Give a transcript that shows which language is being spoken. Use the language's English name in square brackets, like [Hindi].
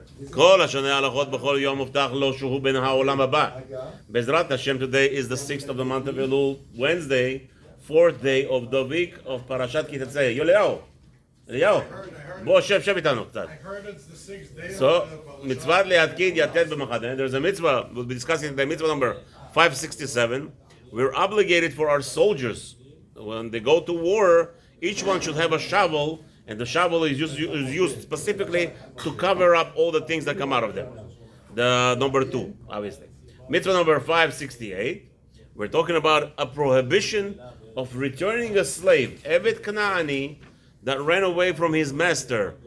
[Hebrew] כל השנה הלכות בכל יום מובטח לו שהוא בן העולם הבא. [English] Bezrat Hashem, today is the 6th of the month of Elul, Wednesday, 4th day of the week of Parashat Ki Tetzei. [Hebrew] אליהו, בוא שב איתנו קצת. [English] So, [Hebrew] מצוות להתקין יתד במחנה. [English] There's a mitzvah, we'll be discussing the mitzvah number 567. We're obligated for our soldiers, when they go to war, each one should have a shovel, and the shovel is used specifically to cover up all the things that come out of them. The number 2, obviously. Mitzvah number 568, we're talking about a prohibition of returning a slave, Evet Kanaani, that ran away from his master.